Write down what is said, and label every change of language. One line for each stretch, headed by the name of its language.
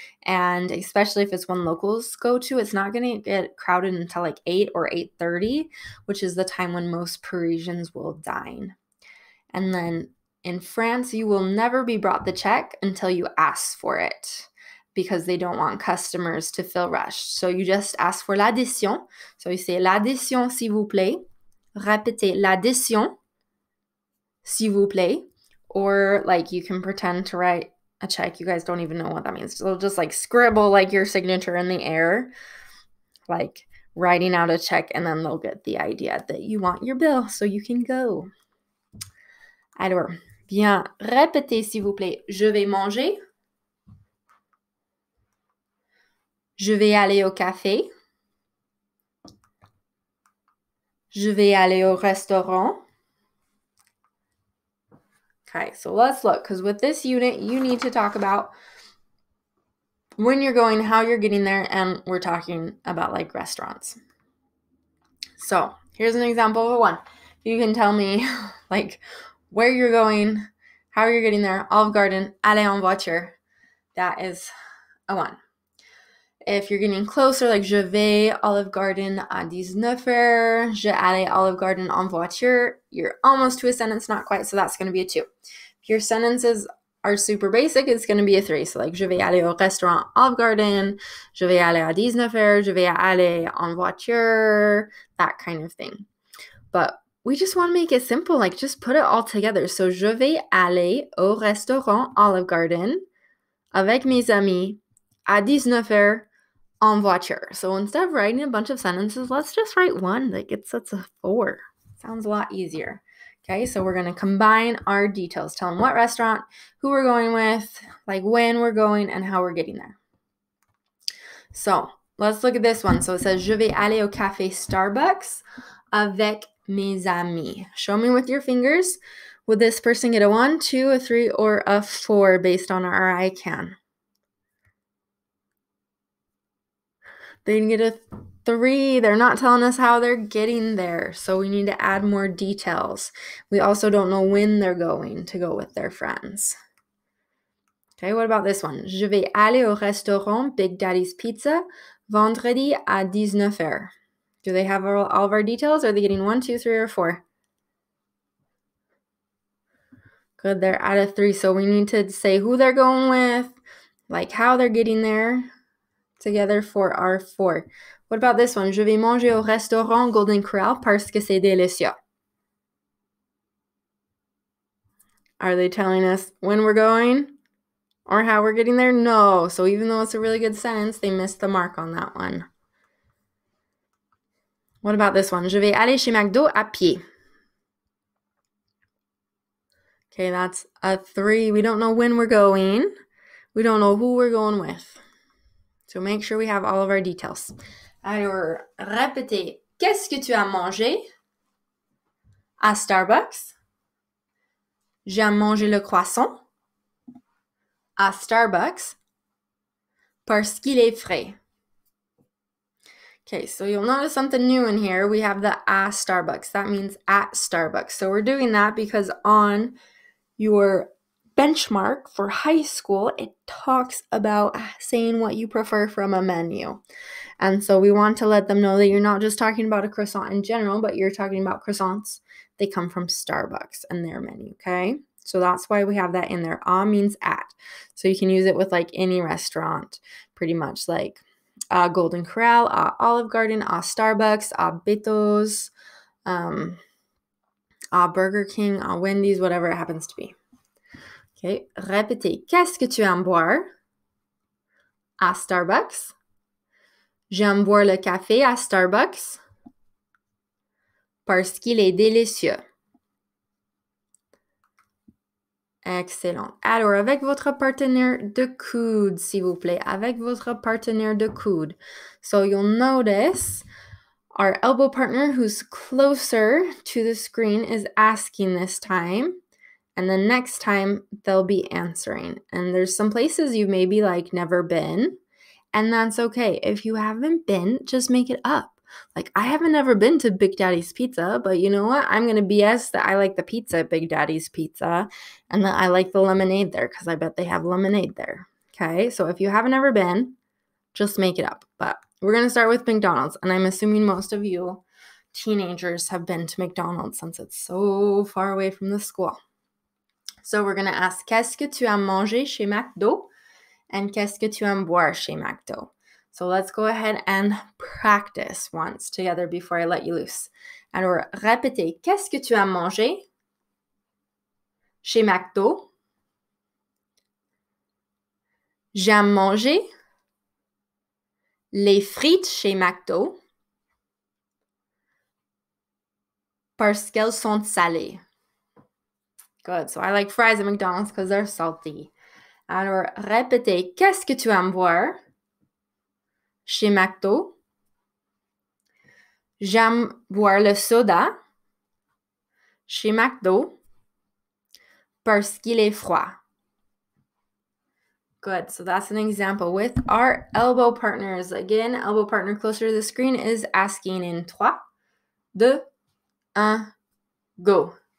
English: And especially if it's one locals go to, it's not going to get crowded until like 8 or 8:30, which is the time when most Parisians will dine. And then in France, you will never be brought the check until you ask for it, because they don't want customers to feel rushed. So you just ask for
French: l'addition.
English: So you say
French: l'addition, s'il vous plaît. Répétez l'addition, s'il vous plaît,
English: or like you can pretend to write a check. You guys don't even know what that means. So just like scribble like your signature in the air, like writing out a check, and then they'll get the idea that you want your bill so you can go.
French: Alors, bien répétez s'il vous plaît. Je vais manger. Je vais aller au café. Je vais aller au restaurant.
English: Okay, so let's look, because with this unit, you need to talk about when you're going, how you're getting there, and we're talking about like restaurants. So here's an example of one. You can tell me like where you're going, how you're getting there.
French: Olive Garden, aller en voiture.
English: That is a one. If you're getting closer, like
French: je vais Olive Garden à 19h, je allais Olive Garden en voiture,
English: you're almost to a sentence, not quite, so that's going to be a 2. If your sentences are super basic, it's going to be a 3. So like
French: je vais aller au restaurant Olive Garden, je vais aller à 19h, je vais aller en voiture, that kind of thing.
English: But we just want to make it simple, like just put it all together.
French: So je vais aller au restaurant Olive Garden avec mes amis à 19h en voiture.
English: So instead of writing a bunch of sentences, let's just write one that gets us a 4. Sounds a lot easier. Okay, so we're going to combine our details. Tell them what restaurant, who we're going with, like when we're going, and how we're getting there. So let's look at this one. So it says,
French: je vais aller au café Starbucks avec mes amis.
English: Show me with your fingers. Would this person get a 1, 2, a 3, or a 4 based on our I can? They can get a 3. They're not telling us how they're getting there, so we need to add more details. We also don't know when they're going to go with their friends. Okay, what about this one?
French: Je vais aller au restaurant Big Daddy's Pizza vendredi à 19h.
English: Do they have all of our details? Are they getting 1, 2, 3, or 4? Good, they're at a 3, so we need to say who they're going with, like how they're getting there, together for our 4. What about this one?
French: Je vais manger au restaurant Golden Corral parce que c'est délicieux.
English: Are they telling us when we're going or how we're getting there? No. So even though it's a really good sentence, they missed the mark on that one. What about this one?
French: Je vais aller chez McDo à pied.
English: Okay, that's a 3. We don't know when we're going. We don't know who we're going with. So make sure we have all of our details.
French: Alors, répétez. Qu'est-ce que tu as mangé à Starbucks? J'aime manger le croissant à Starbucks parce qu'il est frais.
English: Okay, so you'll notice something new in here. We have the
French: à Starbucks.
English: That means at Starbucks. So we're doing that because on your benchmark for high school, it talks about saying what you prefer from a menu. And so we want to let them know that you're not just talking about a croissant in general, but you're talking about croissants. They come from Starbucks and their menu, okay? So that's why we have that in there. A means at. So you can use it with like any restaurant, pretty much like Golden Corral, Olive Garden, Starbucks, Beto's, Burger King, Wendy's, whatever it happens to be.
French: Okay, répétez. Qu'est-ce que tu aimes boire à Starbucks? J'aime boire le café à Starbucks parce qu'il est délicieux. Excellent. Alors, avec votre partenaire de coude, s'il vous plaît. Avec votre partenaire de coude.
English: So you'll notice our elbow partner who's closer to the screen is asking this time. And then next time, they'll be answering. And there's some places you maybe like never been. And that's okay. If you haven't been, just make it up. Like, I haven't ever been to Big Daddy's Pizza, but you know what? I'm going to BS that I like the pizza at Big Daddy's Pizza and that I like the lemonade there because I bet they have lemonade there. Okay, so if you haven't ever been, just make it up. But we're going to start with McDonald's. And I'm assuming most of you teenagers have been to McDonald's since it's so far away from the school. So we're going to ask,
French: qu'est-ce que tu aimes manger chez McDo? And qu'est-ce que tu aimes boire chez McDo?
English: So let's go ahead and practice once together before I let you loose.
French: Alors, répétez, qu'est-ce que tu aimes manger chez McDo. J'aime manger les frites chez McDo parce qu'elles sont salées.
English: Good. So I like fries at McDonald's because they're salty.
French: Alors, répétez. Qu'est-ce que tu aimes boire chez McDo? J'aime boire le soda chez McDo parce qu'il est froid.
English: Good. So that's an example with our elbow partners. Again, elbow partner closer to the screen is asking in 3, 2, 1, go.